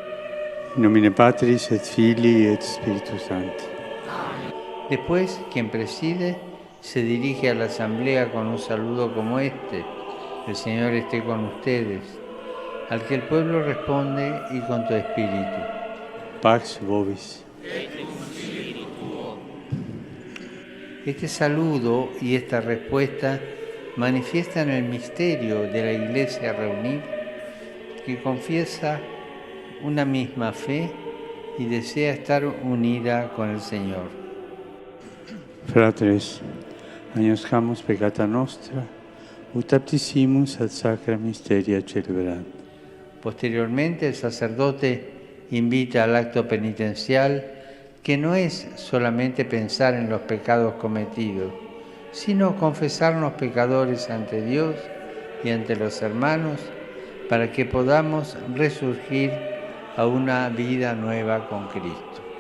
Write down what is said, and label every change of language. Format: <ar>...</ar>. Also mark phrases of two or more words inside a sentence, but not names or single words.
<la>In nomine Patris et Filii et Spiritus Sancti.</la> <es>Después, quien preside se dirige a la asamblea con un saludo como este: el Señor esté con ustedes. Al que el pueblo responde: y con tu espíritu.</es> <la>Pax vobis.</la> <es>Este saludo y esta respuesta manifiestan el misterio de la Iglesia reunida, que confiesa una misma fe y desea estar unida con el Señor.</es> <la>Fratres, agnoscamus peccata nostra, ut aptissimus ad sacra mysteria celebrant.</la> <es>Posteriormente, el sacerdote invita al acto penitencial, que no es solamente pensar en los pecados cometidos, sino confesarnos pecadores ante Dios y ante los hermanos, para que podamos resurgir a una vida nueva con Cristo.</es>